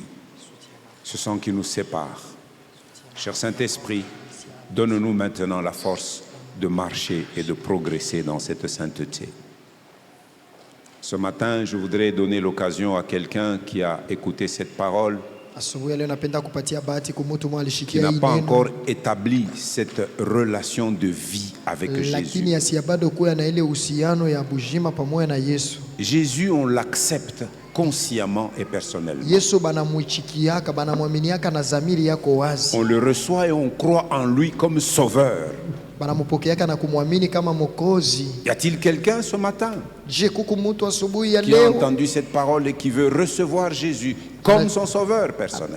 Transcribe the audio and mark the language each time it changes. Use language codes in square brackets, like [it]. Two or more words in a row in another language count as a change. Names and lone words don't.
[fr] Ce sang qui nous sépare. Cher Saint-Esprit, donne-nous maintenant la force de marcher et de progresser dans cette sainteté. Ce matin, je voudrais donner l'occasion à quelqu'un qui a écouté cette parole, [sw] Asubuhi leo napenda kupatia bahati kwa mtu mmoja [fr] qui [sw] alishikia [fr] n'a [sw] hii [fr] pas [sw] neno, [fr] encore établi cette relation de vie avec [sw] lakini [fr] Jésus. [sw] asiye bado kuwa na ile uhusiano ya bujima pamoja na Yesu. [fr] Jésus, on l'accepte consciemment et personnellement. [sw] Yesu banamwichikiaka, banamwaminiaka na zamiri yako wazi. [fr] On le reçoit et on croit en lui comme sauveur. [sw] Banamupokeaka na kumwamini kama Mwokozi. [fr] Y a-t-il quelqu'un ce matin [sw] Je, kuku mtu asubuhi ya [fr] qui a [sw] leo [fr] entendu cette parole et qui veut recevoir Jésus comme son sauveur personnel?